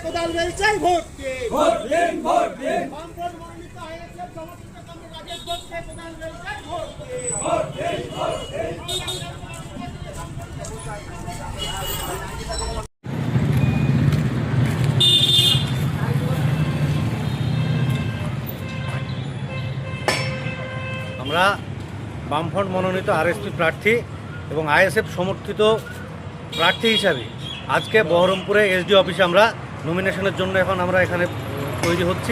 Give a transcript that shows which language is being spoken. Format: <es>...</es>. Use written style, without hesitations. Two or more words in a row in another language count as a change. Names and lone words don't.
<bn>কোদাল বেলচায় ভোট কে ভোট দিন বামফ্রন্ট মনোনীত আইএসএফ সমর্থিত কমরেড রাজেশ ঘোষ কে কোদাল বেলচায় ভোট কে ভোট দিন আমরা বামফ্রন্ট মনোনীত আরএসপি প্রার্থী এবং আইএসএফ সমর্থিত প্রার্থী হিসাবে আজকে বহরমপুরে এসডি অফিসে আমরা নমিনেশনের জন্য এখন আমরা এখানে তৈরি হচ্ছি।</bn>